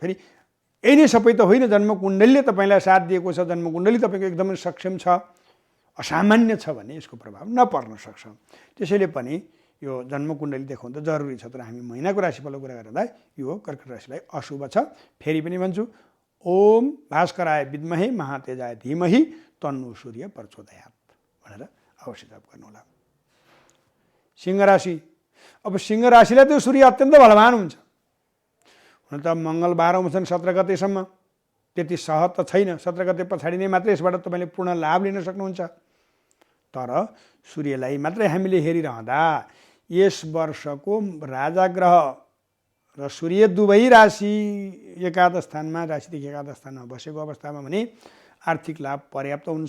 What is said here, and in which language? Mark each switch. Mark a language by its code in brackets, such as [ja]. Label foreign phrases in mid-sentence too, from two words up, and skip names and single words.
[ne] फेरि यही नै सबै त होइन, जन्मकुण्डलीले तपाईँलाई साथ दिएको छ, जन्मकुण्डली तपाईँको एकदमै सक्षम छ, असामान्य छ भने यसको प्रभाव नपर्न सक्छ। त्यसैले पनि यो जन्मकुण्डली देखाउनु त जरुरी छ। तर हामी महिनाको राशिफलको कुरा गर्दा यो कर्कट राशिलाई अशुभ छ। फेरि पनि भन्छु, [sa] ओम भास्कराय विद्महे महातेजाय धीमहि तन्नो सूर्य प्रचोदयात् [ne] भनेर अवश्य जप गर्नुहोला। सिंह राशि। अब सिंह राशिलाई त्यो सूर्य अत्यन्त बलवान हुन्छ। हुन त मङ्गल 12औं छन् 17 गतेसम्म, त्यति सहज त छैन। 17 गते पछाडि नै मात्रै यसबाट तपाईँले पूर्ण लाभ लिन सक्नुहुन्छ। तर सूर्यलाई मात्रै हामीले हेरिरहँदा यस वर्षको राजा ग्रह र सूर्य दुवै राशि एकादश स्थानमा, राशिदेखि एकादश स्थानमा बसेको अवस्थामा भने आर्थिक लाभ पर्याप्त हुन्छ।